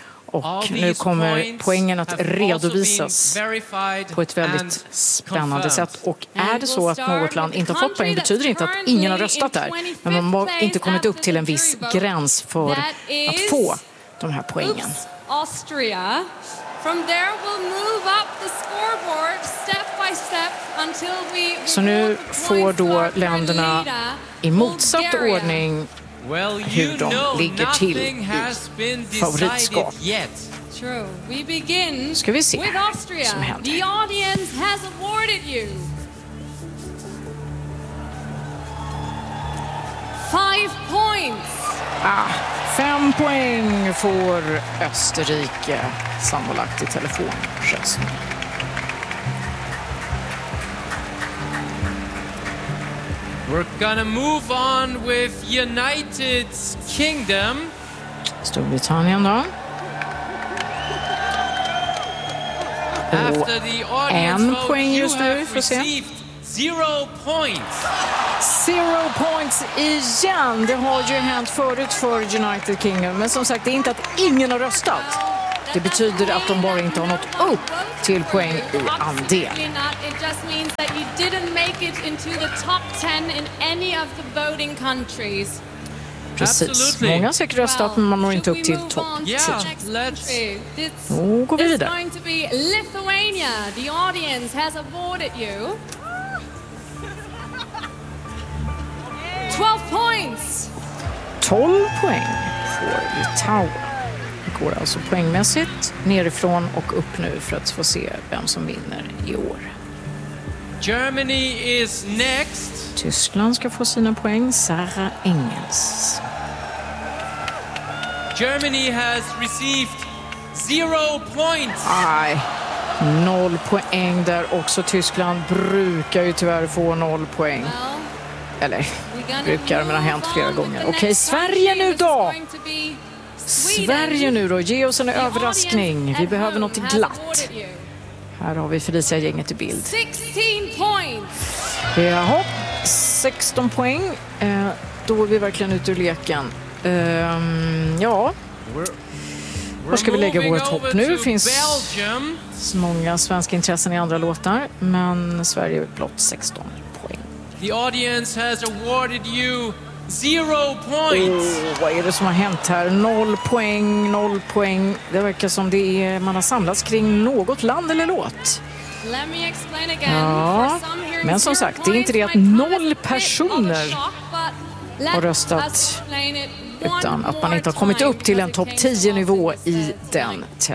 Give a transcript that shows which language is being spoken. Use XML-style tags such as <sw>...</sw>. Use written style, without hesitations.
<sv>Och nu kommer poängen att redovisas på ett väldigt spännande sätt. Och är det så att något land inte har fått poäng betyder inte att ingen har röstat där. Men man har inte kommit upp till en viss gräns för att få de här poängen.</sv> <en>Austria. From there we'll move up the scoreboard step by step until we</en> <sv>så nu får då länderna i motsatt ordning hur de ligger till i favoritskap.</sv> <en>True. We begin</en> <sv>ska vi se</sv> <en>with Austria.</en> <sv>Som händer.</sv> <en>The audience has awarded you 5 points.</en> <sv>Ah, 5 poäng får Österrike sammanlagt i telefonröstning.</sv> <en>We're gonna move on with United Kingdom.</en> <sv>Storbritannien då.</sv> <en>After the audience vote, you have received 0 points. 0 points</en> <sv>igen. Det har ju hänt förut för United Kingdom. Men som sagt, det är inte att ingen har röstat. Det betyder att de bara inte har nått upp till poäng i andel.</sv> <en>It just means that you didn't make it into the top 10 in any of the voting countries.</en> <sv>Precis. Många har säkert röstat, men man når inte upp till topp 10. Då går vi vidare.</sv> <en>It's going to be Lithuania. The audience has awarded you 12 points.</en> <sv>12 poäng för Litauen. Det går alltså poängmässigt nerifrån och upp nu för att få se vem som vinner i år.</sv> <en>Germany is next.</en> <sv>Tyskland ska få sina poäng. Sarah Engels.</sv> <en>Germany has received 0 points.</en> <sv>Aj. 0 poäng där också. Tyskland brukar ju tyvärr få 0 poäng. Eller brukar, men det har hänt flera gånger. Okej, Sverige nu då. Sverige nu då. Ge oss en överraskning. Vi behöver något glatt. Här har vi Felicia-gänget i bild.</sv> <en>16 points.</en> <sv>Jaha, 16 poäng. Då är vi verkligen ute ur leken. Ja. Var ska vi lägga vårt hopp nu? Det finns så många svenska intressen i andra låtar. Men Sverige är blott 16 poäng.</sv> <en>The audience has awarded you 0 points.</en> <sv>Oh, vad är det som har hänt här? 0 poäng. Det verkar som det är, man har samlats kring något land eller låt.</sv> <en>Let me explain again.</en> <sv>Ja, men som sagt, det är inte det att noll personer har röstat, utan att man inte har kommit upp till en topp 10-nivå i den</sv>